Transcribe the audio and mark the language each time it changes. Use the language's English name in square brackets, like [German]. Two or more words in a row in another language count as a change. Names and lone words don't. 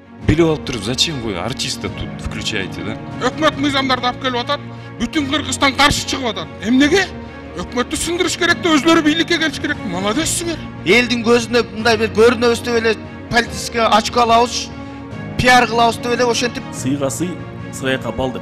[Kyrgyz] билип алып туруп, [Russian] зачем вы артиста тут включаете, да? [Kyrgyz] Өкмөт мыйзамдарды алып келип атат. Бүтүн Кыргызстан каршы чыгып атат. Эмнеге? Өкмөттү сындырыш керек да, өзлөрү бийликке келиш керек. Молодецсиңер. Элдин көзүнө мындай бир көрүнөбүз деп эле [Russian] политический очко [Kyrgyz] алабыз, пиар кылабыз деп эле ошентип. Сыйга сый, сыйга балдык.